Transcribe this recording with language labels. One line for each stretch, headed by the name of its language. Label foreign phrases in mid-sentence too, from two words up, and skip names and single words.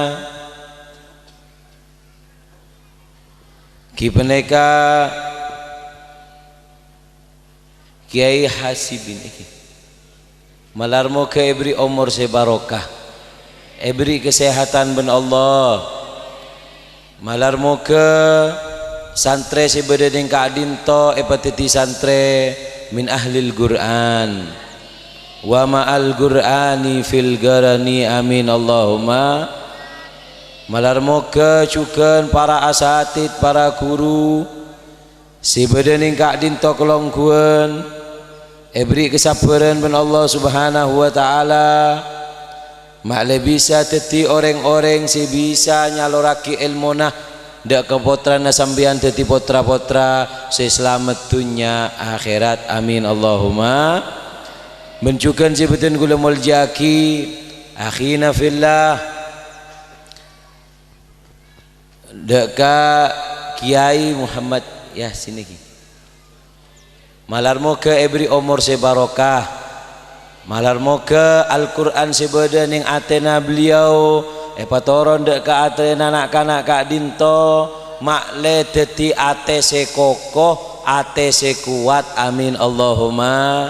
Madurese: Ki peneka Kiai Hasibin iki malarmo ke ebri umur sebarokah, ebri kesehatan ben Allah, malarmo ke santre sebedeng kadinto epatiti santre
Arabic: من أهل القرآن ومع القرآن في الغراني آمين اللهم.
Madurese: Malarmo kecuken para asatid, para guru si bedening kak dinto kelongkuan ebri kesabaran ben
Arabic: الله سبحانه وتعالى
Madurese: makle bisa teti orang-orang si bisa nyaloraki ilmunah dak kepotrana sambian teti potra-potra si selamat dunya akhirat
Arabic: آمين اللهم.
Madurese: Mencukan si beden gulamul jaki
Arabic: أخينا في الله
Madurese: deka Kiai Muhammad ya sini ki malarmo ke ebri umur sebarokah, malarmo ke Al-Quran sebeda ning atena beliau patoron deka atena anak-anak kak dinto makle deti ate sekokoh ate sekuat
Arabic: آمين اللهم.